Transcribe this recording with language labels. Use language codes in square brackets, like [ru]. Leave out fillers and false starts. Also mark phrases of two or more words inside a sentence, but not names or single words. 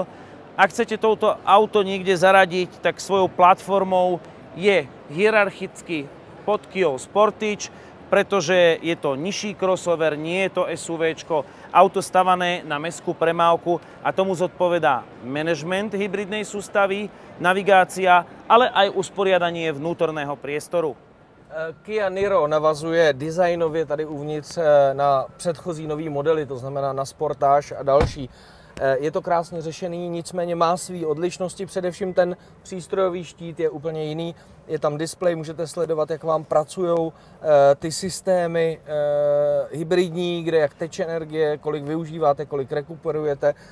[sk] Ak chcete touto auto niekde zaradiť, tak svojou platformou je hierarchicky pod Kiou Sportage, pretože je to nižší crossover, nie je to SUVčko, auto stavané na mestskú premávku a tomu zodpovedá manažment hybridnej sústavy, navigácia, ale aj usporiadanie vnútorného priestoru. [cs] Kia Niro navazuje designově tady uvnitř na předchozí nový modely, to znamená na Sportage a další. Je to krásně řešený, nicméně má své odlišnosti, především ten přístrojový štít je úplně jiný. Je tam displej, můžete sledovat, jak vám pracují ty systémy hybridní, kde jak teče energie, kolik využíváte, kolik rekuperujete.